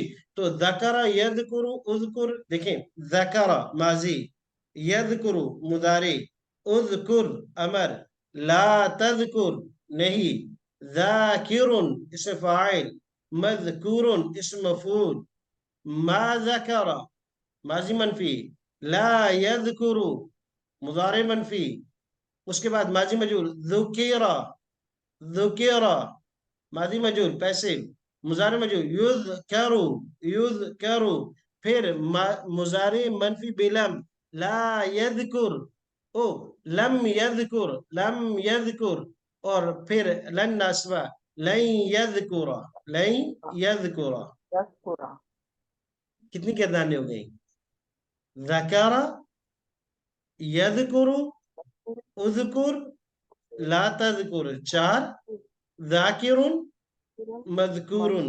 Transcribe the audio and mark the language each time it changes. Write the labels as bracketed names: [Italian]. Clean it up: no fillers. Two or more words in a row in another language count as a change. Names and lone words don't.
[Arabic] तो ذكر يذكر اذكر, देखें, ذكر ماضي، يذكر مضارع، اذكر أمر، لا تذكر नहीं, ज़ाकिरुन اسم فاعل، مذكور اسم مفعول، ما ذكر ماضي منفي، لا يذكر مضارع منفي, [Hindi] उसके बाद [Arabic] ماضي مجهول، ذكر، ذكر ماضي مجهول पैसिव, مضارع مجهول يذكر، يذكر, फिर مضارع منفي بلم، لا يذكر, ओ لم يذكر، لم يذكر, [Hindi] और फिर [Arabic] لن ناصبة، لن يذكر، لن يذكر. यज़कुरा, [Hindi] कितनी किरदारें हो गई, [Arabic] ذكر، يذكر، اذكر، لا تذكر, [Hindi] चार, [Arabic] ذاكر، مذكور,